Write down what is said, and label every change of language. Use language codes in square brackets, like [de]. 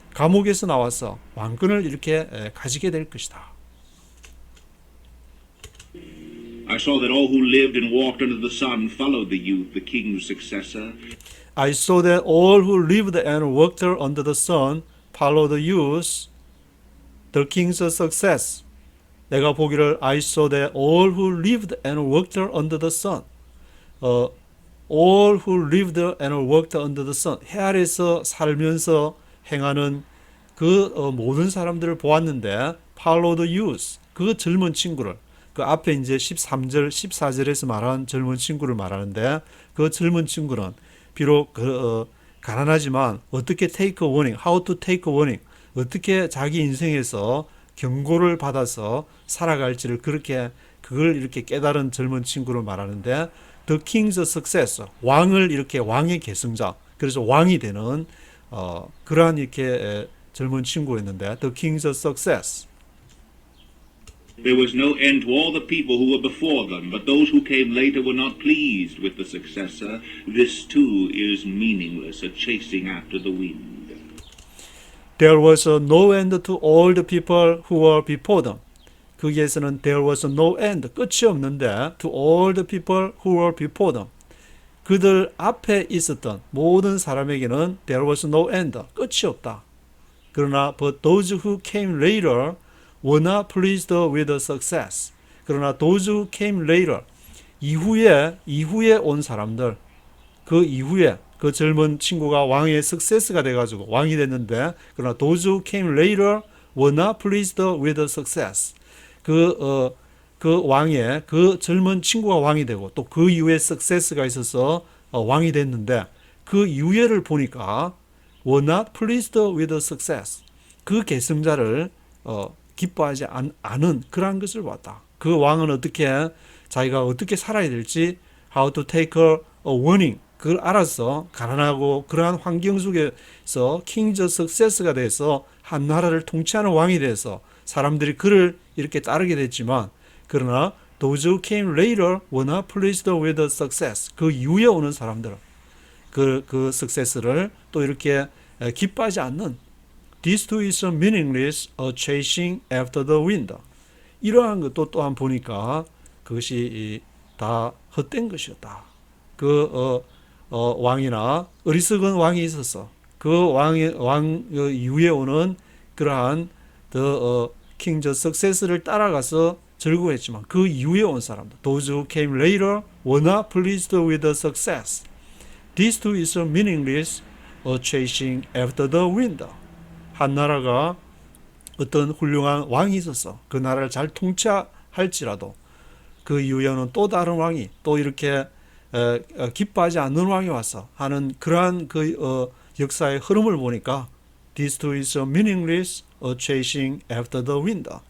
[ko] 감옥에서 나와서 왕권을 이렇게 가지게 될 것이다. [en] I saw that all who lived and walked under the sun followed the youth, the king's successor. I saw that all who lived and worked under the sun followed the youth, the king's success. [ko] 내가 보기를 [en] I saw that all who lived and worked under the sun. All who lived and worked under the sun. [ko] 해 아래서 살면서 행하는 그 모든 사람들을 보았는데 [en] follow the youth. [ko] 그 젊은 친구를 그 앞에 이제 13절, 14절에서 말한 젊은 친구를 말하는데 그 젊은 친구는 비록 가난하지만 어떻게 [en] take a warning, how to take a warning, [ko] 어떻게 자기 인생에서 경고를 받아서 살아갈지를 그걸 이렇게 깨달은 젊은 친구를 말하는데 [en] the king's successor, [ko] 왕을 이렇게 왕의 계승자, 그래서 왕이 되는 그러한 이렇게 젊은 친구였는데 [en] the king's success. There was no end to all the people who were before them, but those who came later were not pleased with the successor. This too is meaningless, a chasing after the wind. There was no end to all the people who were before them. [ko] 거기에서는 [en] there was no end, [ko] 끝이 없는데 [en] to all the people who were before them. [ko] 그들 앞에 있었던 모든 사람에게는 [en] there was no end, [ko] 끝이 없다. 그러나 [en] but those who came later were not pleased with the success. [ko] 그러나 [en] those who came later, [ko] 이후에 온 사람들, 그 이후에 그 젊은 친구가 왕의 석세스가 돼가지고 왕이 됐는데, 그러나 [en] those who came later were not pleased with the success. [ko] 그 왕의 그 젊은 친구가 왕이 되고 또 그 이후에 석세스가 있어서 왕이 됐는데, 그 이후에를 보니까 [en] were not pleased with the success. [ko] 그 계승자를 기뻐하지 않은 그러한 것을 봤다. 그 왕은 자기가 어떻게 살아야 될지 [en] how to take a warning, [ko] 그걸 알아서 가난하고 그러한 환경 속에서 킹즈 석세스가 돼서 한 나라를 통치하는 왕이 돼서 사람들이 그를 이렇게 따르게 됐지만, 그러나 [en] those who came later were not pleased with the success. [ko] 그 이후에 오는 사람들은 그 success를 또 이렇게 기뻐하지 않는, [en] this too is meaningless, a chasing after the wind. [ko] 이러한 것도 또한 보니까 그것이 다 헛된 것이었다. 왕이나 어리석은 왕이 있어서 그 왕 이후에 오는 그러한 킹즈 석세스를 따라가서 즐거워했지만, 그 이후에 온 사람들, [en] those who came later were not pleased with the success. This too is meaningless, a chasing after the wind. [ko] 한 나라가 어떤 훌륭한 왕이 있어서 그 나라를 잘 통치할지라도 그 이후에 오는 또 다른 왕이 또 이렇게 기뻐하지 않는 왕이 와서 하는 그러한 역사의 흐름을 보니까 [en] this too is meaningless, a chasing after the wind.